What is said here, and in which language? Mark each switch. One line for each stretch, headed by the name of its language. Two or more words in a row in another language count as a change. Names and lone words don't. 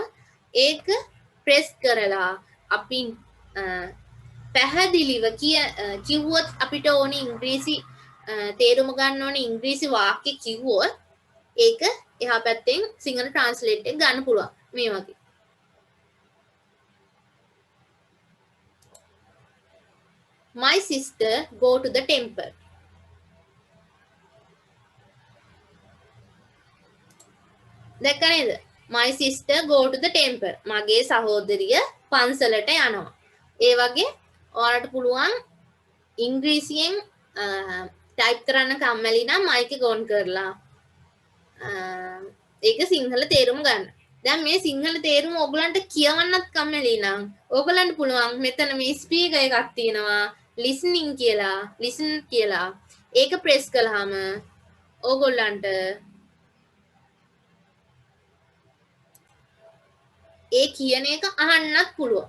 Sinhala: ඒක ප්‍රෙස් කරලා අපි පැහැදිලිව කිව්වොත් අපිට ඕනේ ඉංග්‍රීසි තේරුම ගන්න ඕනේ ඉංග්‍රීසි වාක්‍ය කිව්වොත් ඒක එහා පැත්තෙන් සිංහල ට්‍රාන්ස්ලේට් එක ගන්න පුළුවන් මේ වගේ.
English: My sister go to the temple.
Sinhala: දැක්ක නේද?
English: My sister go to the temple.
Sinhala: මගේ සහෝදරිය පන්සලට යනවා. ඒ වගේ ඔයාලට පුළුවන් ඉංග්‍රීසියෙන් ටයිප් කරන්න කම්මැලි නම් මයික් එක ඔන් කරලා ඒක සිංහල තේරුම ගන්න. දැන් මේ සිංහල තේරුම ඔයගලන්ට කියවන්නත් කම්මැලි නම් ඔයගලන්ට පුළුවන් මෙතන මේ ස්පීකර් එකක් තියෙනවා listening කියලා listen කියලා ඒක ප්‍රෙස් කළාම ඔයගලන්ට ඒ කියන එක අහන්නත් පුළුවන්.